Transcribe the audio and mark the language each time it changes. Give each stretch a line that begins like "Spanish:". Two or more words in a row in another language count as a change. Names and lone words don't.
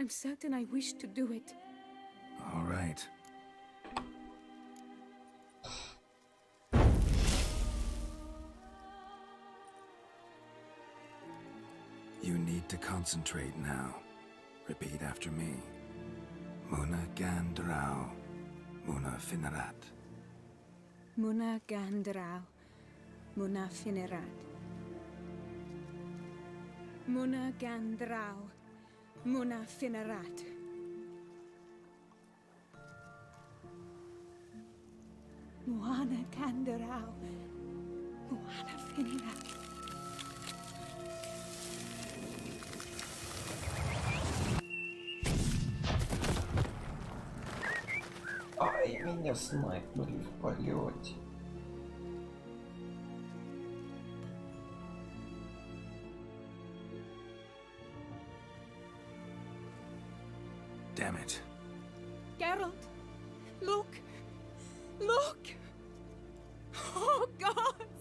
English: I'm certain I wish to do it. All right. You need to concentrate now. Repeat after me. Muna gandrau. Muna finerat. Muna gandrau. Muna finerat. Muna gandrau. Muna finerat. Muana gandrau. Muana finerat.
Russian: Ай, меня снайпнули в полете.
English: Damn it. Geralt, look! Look! Oh, gods!